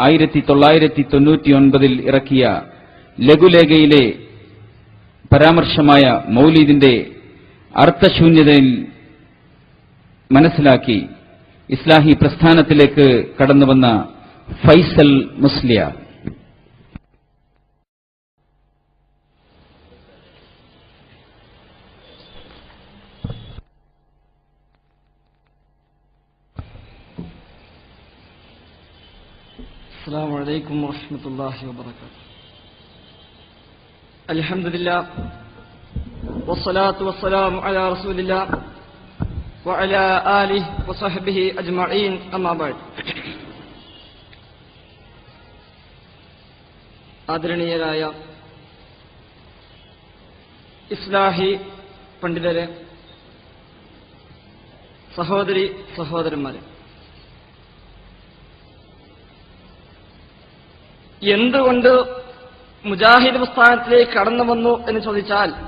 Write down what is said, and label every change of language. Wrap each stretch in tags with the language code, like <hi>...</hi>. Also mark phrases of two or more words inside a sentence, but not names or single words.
<ml>1999 ഇറക്കിയ ലഘുലേഖയിലെ പരാമർശമായ മൗലീദിന്റെ അർത്ഥശൂന്യതയിൽ മനസ്സിലാക്കി ഇസ്ലാഹി പ്രസ്ഥാനത്തിലേക്ക് കടന്നുവന്ന ഫൈസൽ മുസ്ലിയാർ.</ml> <ar>السلام عليكم ورحمة الله وبركاته. الحمد لله والصلاة والسلام على رسول الله وعلى آله وصحبه أجمعين أما بعد.</ar> <ml>ആദരണീയരായ ഇസ്ലാഹി പണ്ഡിതരെ, സഹോദരി സഹോദരന്മാരെ, എന്തുകൊണ്ട് മുജാഹിദ് പ്രസ്ഥാനത്തിലേക്ക് കടന്നു വന്നു എന്ന് ചോദിച്ചാൽ</ml>